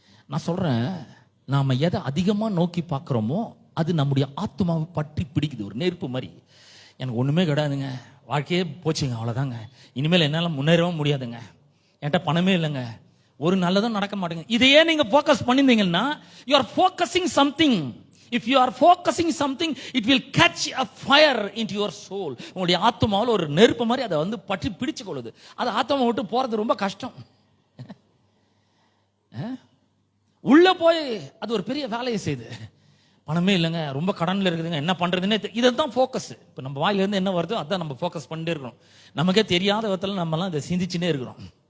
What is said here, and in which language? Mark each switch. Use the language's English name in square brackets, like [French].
[Tamil] நான் சொல்றேன், நாம எதை அதிகமா நோக்கி பார்க்கிறோமோ அது நம்முடைய ஆத்மாவை பற்றி பிடிக்குது. ஒரு நெருப்பு மாதிரி. எனக்கு ஒண்ணுமே கிடையாதுங்க, வாழ்க்கையே போச்சுங்க, அவ்வளவுதாங்க, இனிமேல் என்னால முன்னேறவும் முடியாதுங்க, என்கிட்ட பணமே இல்லைங்க, ஒரு நல்லதும் நடக்க மாட்டேங்க. இதையே நீங்க focus பண்ணிருந்தீங்கன்னா, [English] you are focusing something. If you are focusing something, it will catch a fire into your soul. [Tamil] உங்களுடைய ஆத்மாவில் ஒரு நெருப்பு மாதிரி அதை வந்து பற்றி பிடிச்சு கொள்ளுது. அது ஆத்மா விட்டு போறது ரொம்ப கஷ்டம். உள்ள போய் அது ஒரு பெரிய வேலையை செய்யுது. பணமே இல்லைங்க, ரொம்ப கடன்ல இருக்குதுங்க, என்ன பண்றதுன்னே இதுதான் ஃபோக்கஸ். இப்போ நம்ம வாயில இருந்து என்ன வருதோ அதான் நம்ம ஃபோக்கஸ் பண்ணிட்டே இருக்கிறோம். நமக்கே தெரியாத விதத்துல நம்ம எல்லாம் இதை சிந்திச்சுட்டே இருக்கிறோம்.